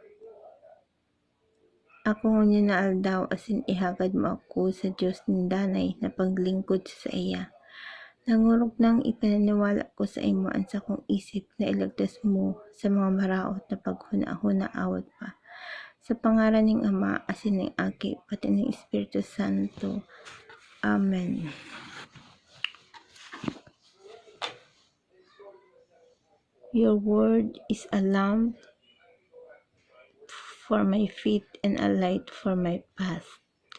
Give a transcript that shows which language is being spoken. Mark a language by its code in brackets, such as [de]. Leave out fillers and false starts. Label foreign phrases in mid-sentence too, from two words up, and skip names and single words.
[bik] Ako ngunyan na aldaw, asin ihagad mo ako sa Diyos ng danay na paglingkod sa iya. Nangurog nang ipinaniwala ko sa imo ang sa kong isip na ilagtas mo sa mga maraot na paghuna-huna awat pa. Sa pangaran ng Ama, asin ng Aki, pati ng Espiritu Santo. Amen. [en] Your word is a lamp for my feet and a light for my path.